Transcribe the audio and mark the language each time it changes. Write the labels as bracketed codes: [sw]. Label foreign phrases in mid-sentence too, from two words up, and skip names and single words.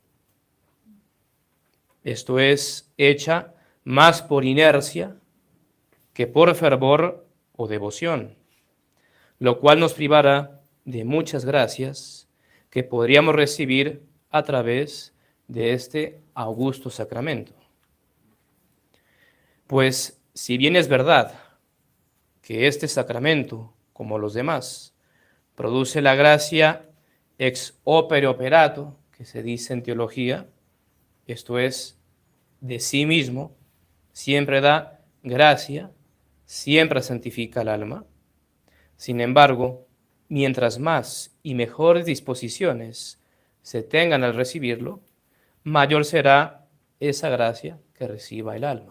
[es] Esto es, hecha más por inercia que por fervor o devoción, lo cual nos privará de muchas gracias que podríamos recibir a través de este augusto sacramento. Pues si bien es verdad que este sacramento, como los demás, produce la gracia [la] ex opere operato, [es] que se dice en teología, esto es, de sí mismo, siempre da gracia, siempre santifica el alma. Sin embargo, mientras más y mejores disposiciones se tengan al recibirlo, mayor será esa gracia que reciba el alma.